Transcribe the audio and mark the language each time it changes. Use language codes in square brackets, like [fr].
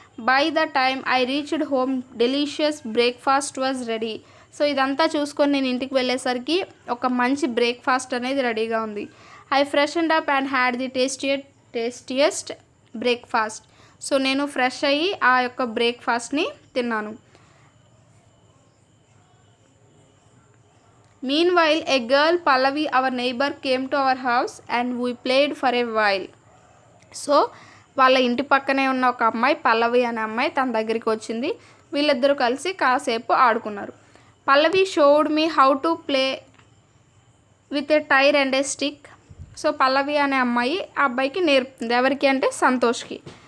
[en] By the time I reached home delicious breakfast was ready. [te] So ఇదంతా చూసుకొని నేను ఇంటికి వెళ్ళేసరికి ఒక మంచి బ్రేక్ఫాస్ట్ అనేది రెడీగా ఉంది. [en] I freshened up and had the tastiest breakfast. [te] So నేను ఫ్రెష్ అయ్యి ఆ యొక్క బ్రేక్ఫాస్ట్ని తిన్నాను. [en] Meanwhile, a girl, Pallavi, our neighbor, came to our house and we played for a while. [te] So వాళ్ళ ఇంటి పక్కనే ఉన్న ఒక అమ్మాయి, పల్లవి అనే అమ్మాయి తన దగ్గరికి వచ్చింది. వీళ్ళిద్దరూ కలిసి కాసేపు ఆడుకున్నారు. [en] Pallavi showed me how to play with a tyre and a stick. [te] So పల్లవి అనే అమ్మాయి ఆ అబ్బాయికి నేర్పుతుంది. ఎవరికి అంటే సంతోష్కి.